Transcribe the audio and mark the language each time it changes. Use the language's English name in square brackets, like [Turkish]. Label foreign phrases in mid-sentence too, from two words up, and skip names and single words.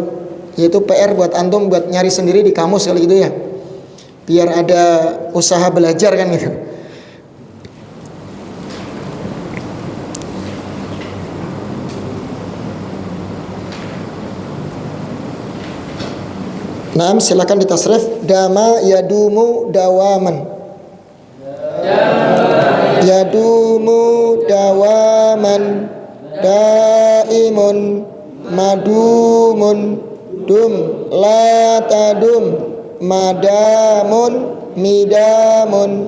[Indonesian] Yaitu PR buat antum, buat nyari sendiri di kamus kali gitu, ya, biar ada usaha belajar kan gitu. Nah, silakan ditasrif [Arabic] دام يدوم دواما. يدوم دواما، دائم مدوم، دم لا تدم، مدام مدام.